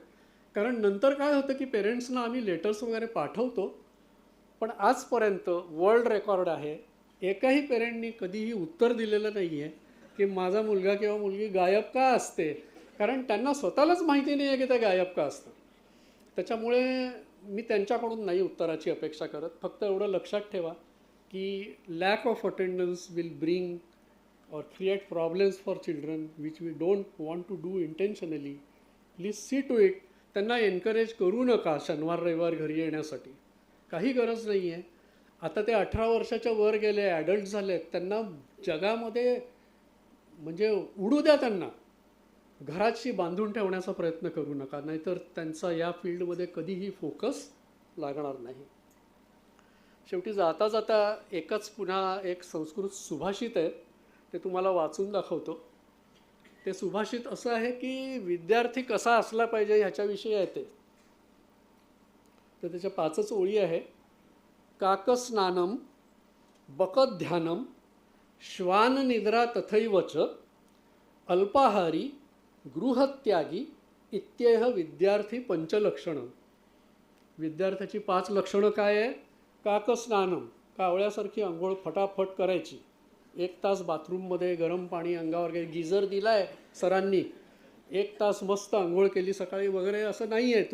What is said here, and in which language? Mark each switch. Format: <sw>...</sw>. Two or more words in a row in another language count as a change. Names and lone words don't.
<mr>कारण नंतर काय होतं की पेरेंट्सना आम्ही लेटर्स वगैरे पाठवतो, पण आजपर्यंत</mr> <en>world record</en> <mr>आहे, एकाही पेरेंटनी कधीही उत्तर दिलेलं नाही आहे की माझा मुलगा किंवा मुलगी गायब का असते. कारण त्यांना स्वतःलाच माहिती नाही आहे की ते गायब का असतं. त्याच्यामुळे मी त्यांच्याकडून नाही उत्तराची अपेक्षा करत. फक्त एवढं लक्षात ठेवा की</mr> <en>lack of attendance will bring or create problems for children which we don't want to do intentionally. Please see to it.</en> <mr>त्यांना एनकरेज करू नका शनिवार रविवार घरी येण्यासाठी, काही गरज नाही आहे. आता ते 18 वर्षाच्या वर गेले, ॲडल्ट झालेत, त्यांना जगामध्ये म्हणजे उडू द्या, त्यांना घराची बांधून ठेवण्याचा प्रयत्न करू नका, नाहीतर त्यांचा या फील्डमध्ये कधीही फोकस लागणार नाही. शेवटी जाता जाता एकच पुन्हा एक संस्कृत सुभाषित आहे, ते तुम्हाला वाचून दाखवतो. ते सुभाषित असं आहे की विद्यार्थी कसा असला पाहिजे ह्याच्याविषयी आहे ते. तर त्याच्या 5च ओळी आहे.</mr> <sa>काकस्नानम बकध्यानम श्वान निद्रा तथैवच अल्पाहारी गृहत्यागी इत्येह विद्यार्थी पंचलक्षणं.</sa> <mr>विद्यार्थ्याची 5 लक्षणं काय आहे? काकस्नानम, कावळ्यासारखी आंघोळ फटाफट करायची. 1 तास बाथरूममध्ये गरम पाणी अंगावर गिझर दिला आहे सरांनी, 1 तास मस्त आंघोळ केली सकाळी वगैरे, असं नाही आहे.</mr>